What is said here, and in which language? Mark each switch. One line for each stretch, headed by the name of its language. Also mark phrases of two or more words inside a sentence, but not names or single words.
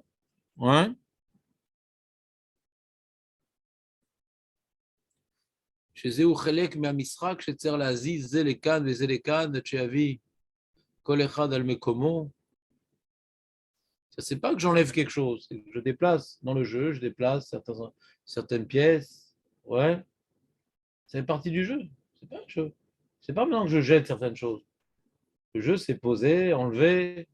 French: Ouais.
Hebrew: שזהו חלק מהמשחק שצריך להזיז זה לכאן וזה לכאן, עד שיביא כל אחד על מקומו.
French: C'est pas que j'enlève quelque chose, c'est que je déplace dans le jeu, je déplace certaines pièces. Ouais, ça fait partie du jeu. C'est pas un jeu. C'est pas maintenant que je jette certaines choses. Le jeu, c'est poser, enlever.